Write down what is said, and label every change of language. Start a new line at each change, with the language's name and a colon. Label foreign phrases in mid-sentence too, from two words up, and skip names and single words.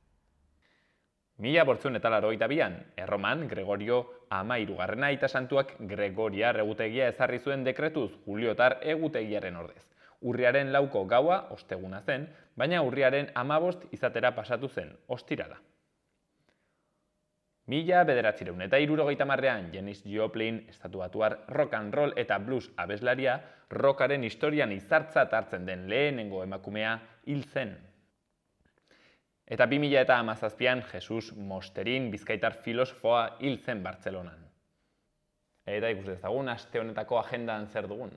Basque: 1982an, Erroman, Gregorio Ama-hirugarrena aita santuak Gregoriar egutegia ezarri zuen dekretuz Juliotar egutegiaren ordez. Urriaren lauko gaua osteguna zen, baina urriaren 15 izatera pasatu zen, ostirala. 1970an, Janis Joplin, estatuatuar
English: rock and roll
Basque: eta blues abeslaria, rockaren historian izartzat hartzen den lehenengo emakumea hil zen. Eta 2017an Jesus Mosterin bizkaitar filosofoa hil zen Bartzelonan. Eta ikus dezagun aste honetako agendan zer dugun.